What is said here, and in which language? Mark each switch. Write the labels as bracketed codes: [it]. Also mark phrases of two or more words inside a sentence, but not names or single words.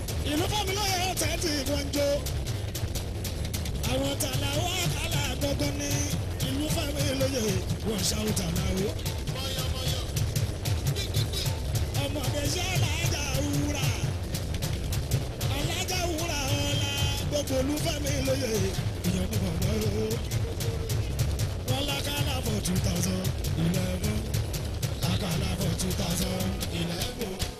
[yo] Ìlú Fẹ́mi lóye ọ̀tẹ̀ tí wọ́n ń jó. Àwọn tàlà wá kálá gbọ́ngàn ní ìlú Fẹ́mi lóye, wọ́n ṣàwọn tàlà o. Ọmọdé ṣe alájà wúrà. Alájà wúrà ọ̀la, gbogbo ìlú Fẹ́mi lóye, ìyẹn ní bàbá o. Wọ́n lákàlà [en] for two thousand eleven. [yo] Lákàlà [en] for two thousand eleven.